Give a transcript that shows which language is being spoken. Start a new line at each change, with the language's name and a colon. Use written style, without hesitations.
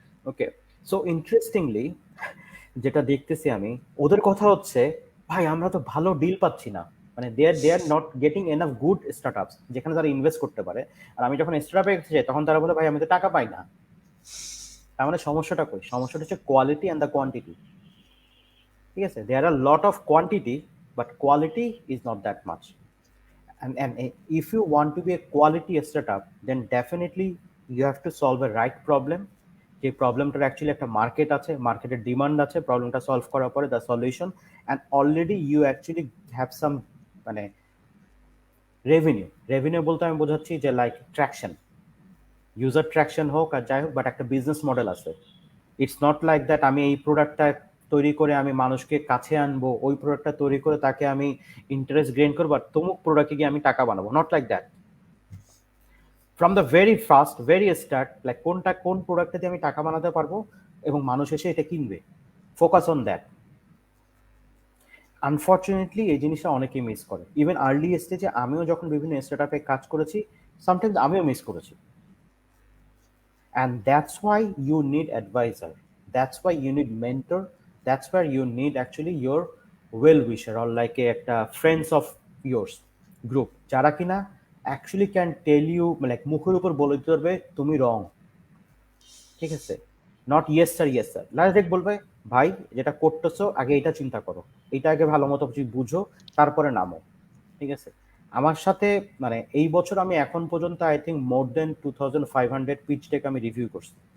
Bangla: ওকে, so interestingly যেটা দেখতেছি আমি, ওদের কথা হচ্ছে ভাই আমরা তো ভালো ডিল পাচ্ছি না, মানে
English: they are not getting enough good startups
Bangla: যেখানে তারা ইনভেস্ট করতে পারে। আর আমি যখন স্টার্টআপে যাই তখন তারা বলে ভাই আমি তো টাকা পাই না। তার মানে সমস্যাটা কই? সমস্যাটা হচ্ছে
English: Quality and the quantity. ঠিক আছে, there are lot of quantity but quality is not that much. And if you want to be a quality startup, then definitely you have to solve a right problem.
Bangla: যে প্রবলেমটার actually একটা market আছে, মার্কেটের demand আছে, প্রবলেমটা solve করার পরে the solution, and already you actually have some মানে revenue. Revenue বলতে আমি বোঝাচ্ছি যে লাইক ট্র্যাকশন, ইউজার ট্র্যাকশন হোক আর যাই হোক, বাট একটা বিজনেস মডেল আছে। ইটস নট লাইক দ্যাট আমি এই প্রোডাক্টটা তৈরি করে আমি মানুষকে কাছে আনবো, ওই প্রোডাক্টটা তৈরি করে তাকে আমি ইন্টারেস্ট গেইন করবো আর তমুক প্রোডাক্টে গিয়ে আমি টাকা বানাবো,
English: Not like that.
Bangla: From the very first very start, like কোন প্রোডাক্টটা দিয়ে আমি টাকা বানাতে পারবো এবং মানুষ এসে এটা কিনবে,
English: Focus on that.
Bangla: আনফর্চুনেটলি এই জিনিসটা অনেকেই মিস করে। ইভেন আর্লি স্টেজে আমিও যখন বিভিন্ন স্টার্টআপে কাজ করেছি, সামটাইমস আমিও মিস করেছি।
English: And that's why you need advisor, that's why you need mentor, that's where you need actually your well wisher or like a friends of yours group যারা কিনা actually can tell you like
Bangla: মুখের উপর বলে দিতে পারবে তুমি রং। ঠিক আছে, not yes sir yes sir, direct বলবে ভাই যেটা করতেছো আগে এটা চিন্তা করো, এটা আগে ভালো মতো বুঝো, তারপরে নামো। ঠিক আছে, আমার সাথে মানে এই বছর আমি এখন পর্যন্ত
English: I think more than
Bangla: 2500 pitch day আমি রিভিউ করছি।